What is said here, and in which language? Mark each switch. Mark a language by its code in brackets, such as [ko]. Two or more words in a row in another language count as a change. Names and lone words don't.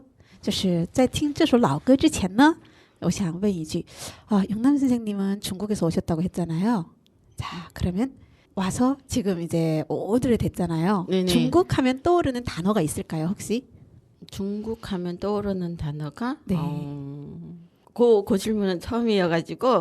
[zh] 就是在听这首老歌之前呢，我想问一句 [ko] 영남 선생님은 중국에서 오셨다고 했잖아요. 자, 그러면 와서 지금 이제 오드를 됐잖아요. 네네. 중국 하면 떠오르는 단어가 있을까요, 혹시? 중국 하면 떠오르는 단어가 네. 그 질문은 처음이어가지고